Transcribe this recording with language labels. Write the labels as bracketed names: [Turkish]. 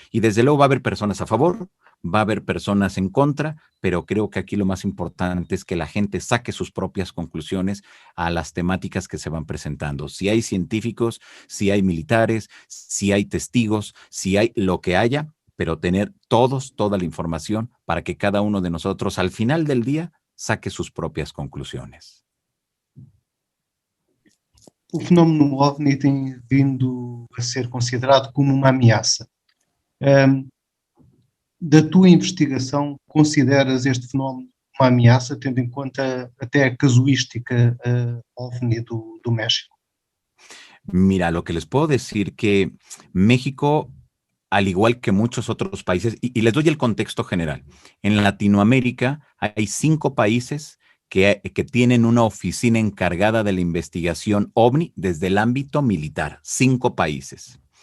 [Spanish] Y desde luego va a haber personas a favor, va a haber personas en contra, pero creo que aquí lo más importante es que la gente saque sus propias conclusiones a las temáticas que se van presentando. Si hay científicos, si hay militares, si hay testigos, si hay lo que haya, pero tener toda la información para que cada uno de nosotros al final del día saque sus propias conclusiones. [Portuguese] O fenómeno OVNI tem vindo a ser considerado como uma ameaça. Da tua investigação, consideras este fenómeno uma ameaça, tendo em conta até a casuística OVNI do México? [Spanish] Mira, lo que les puedo decir que México, al igual que muchos otros países, y les doy el contexto general, en Latinoamérica hay 5 países que tienen una oficina encargada de la investigación OVNI desde el ámbito militar, 5 países.